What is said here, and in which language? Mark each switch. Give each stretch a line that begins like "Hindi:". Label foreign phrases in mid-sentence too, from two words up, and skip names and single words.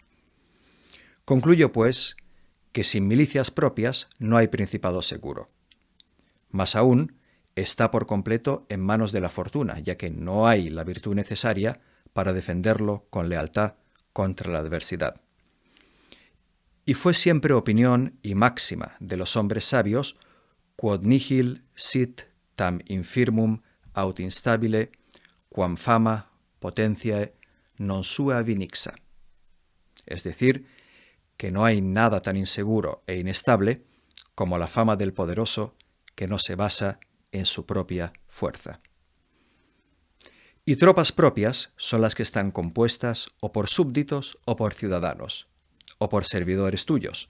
Spanish: Concluyo, pues, que sin milicias propias no hay principado seguro. Más aún, está por completo en manos de la fortuna, ya que no hay la virtud necesaria para defenderlo con lealtad contra la adversidad. Y fue siempre opinión y máxima de los hombres sabios,
Latin: quod nihil sit tam infirmum aut instabile, quam fama potentiae non sua vinixa.
Spanish: Es decir, que no hay nada tan inseguro e inestable como la fama del poderoso que no se basa en su propia fuerza. Y tropas propias son las que están compuestas o por súbditos o por ciudadanos, o por servidores tuyos.